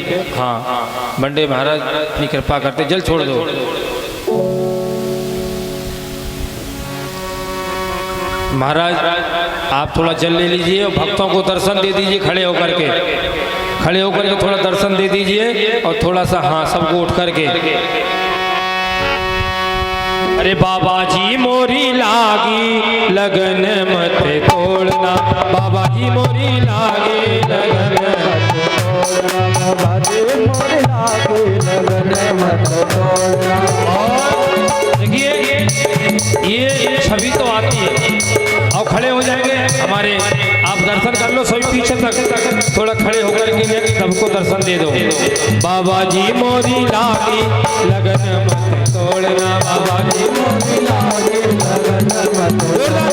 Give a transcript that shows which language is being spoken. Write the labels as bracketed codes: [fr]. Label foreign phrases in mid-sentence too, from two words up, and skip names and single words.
[hi] हाँ बंडे महाराज अपनी कृपा करते, जल छोड़ दो। महाराज आप थोड़ा जल ले लीजिए और भक्तों को दर्शन दे दीजिए, खड़े होकर के थोड़ा दर्शन दे दीजिए और थोड़ा सा हाँ सबको उठ करके। अरे बाबा जी मोरी लागी लगन मत तोड़ना, बाबा जी मोरी लागी लगन मत तोड़ना, बाबा जी मोरी देखिए ये छवि तो आती है। और खड़े हो जाएंगे हमारे, आप दर्शन कर लो सभी पीछे तक, थोड़ा खड़े होकर के सबको दर्शन दे दो। बाबा जी मोरी लागी लगन मत तोड़ना, बाबा जी मोरी लागी लगन मत तोड़ना।